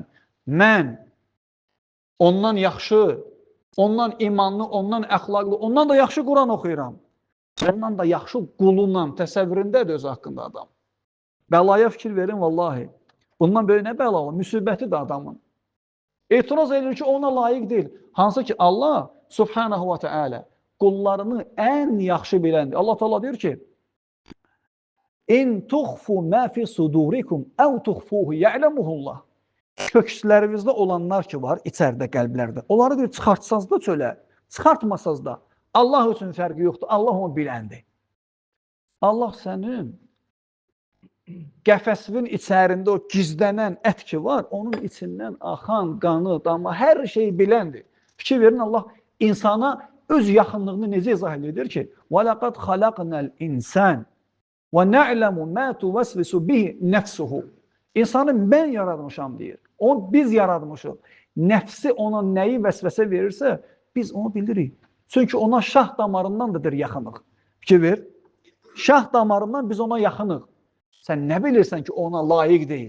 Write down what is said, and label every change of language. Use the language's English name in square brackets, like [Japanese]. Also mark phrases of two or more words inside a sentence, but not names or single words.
[Azerbaijani] Mən ondan yaxşı, ondan imanlı, ondan əxlaqlı, ondan da yaxşı Quran oxuyuram. Ondan da yaxşı qulundan, təsəvvüründədir öz haqqında adam. Bəlaya fikir verin, vallahi. Bundan böyle nə bəla olur? Müsibəti də adamın. Etiraz edir ki, ona layiq deyil. Hansı ki, Allah [Arabic] سبحانه وتعالى [Azerbaijani] qullarını ən yaxşı biləndir. Allah Teala deyir ki, [Arabic] إن تخفوا ما في صدوركم أو تخفوه يعلمه الله. [Azerbaijani] Kökslərinizdə olanlar ki var, içərdə, qəlblərdə. Onları deyir, çıxartsanız da çölə, çıxartmasanız da. Allah üçün fərqi yoxdur, Allah onu biləndir. Allah sənin qəfəsinin içərində o gizlənən ət ki var, onun içindən axan qanı, dama, hər şeyi biləndir. Fikir verin, Allah insana öz yaxınlığını necə izah edir ki, [Arabic] وَلَقَدْ خَلَقْنَا الْاِنْسَانِ ونعلم ما توسوس به نفسه. [Azerbaijani] İnsanı mən yaratmışam deyir. Onu biz yaratmışıq. Nəfsi ona nəyi vəsvəsə verirsə, biz onu bilirik. Çünki ona şah damarındandır yaxınıq. Fikir ver. Şah damarından biz ona yaxınıq. Sən nə bilirsən ki, ona layiq deyil?